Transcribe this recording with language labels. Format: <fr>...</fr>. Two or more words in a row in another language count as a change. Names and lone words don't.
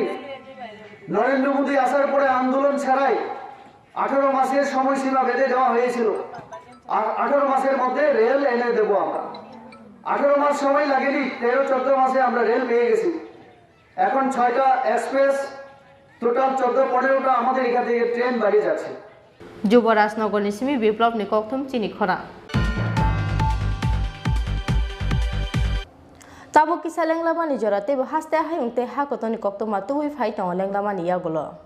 <bn>নরেন্দ্র মোদী আসার পরে আন্দোলন ছাড়াই 18 মাসের সময়সীমা বেঁধে দেওয়া হয়েছিল, 18 মাসের মধ্যে রেল এনে দেবো আমরা। 18 মাস সময় লাগেনি, 13-14 মাসে আমরা রেল পেয়ে গেছি। এখন 6টা এক্সপ্রেস, টোটাল 14-15টা আমাদের এখান থেকে ট্রেন বাড়ি যাচ্ছে।</bn> <trp>যুবরাজনগরनि सिमी बिप्लबनि कक्थुम चिनि खरा ताबो किसा लेंग्लामानि जराते हास्ते हायुंते हाकतनि कक्तमा तुइ फाइताव लेंग्लामानि यागुलो</trp>